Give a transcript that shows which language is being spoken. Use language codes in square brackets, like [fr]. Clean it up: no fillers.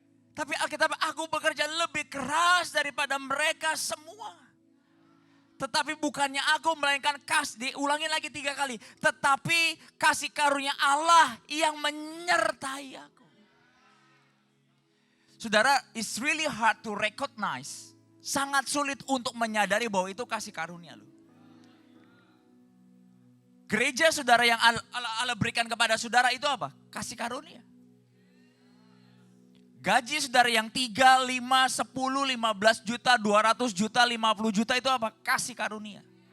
[id] Tapi Alkitab, aku bekerja lebih keras daripada mereka semua. Tetapi bukannya aku melainkan diulangi lagi 3 kali. Tetapi kasih karunia Allah yang menyertai aku. [en] Saudara, it's really hard to recognize. [id] Sangat sulit untuk menyadari bahwa itu kasih karunia loh. Gereja saudara yang Allah berikan kepada saudara itu apa? Kasih karunia. Gaji saudara yang 3, 5, 10, 15 juta, 200 juta, 50 juta itu apa? Kasih karunia.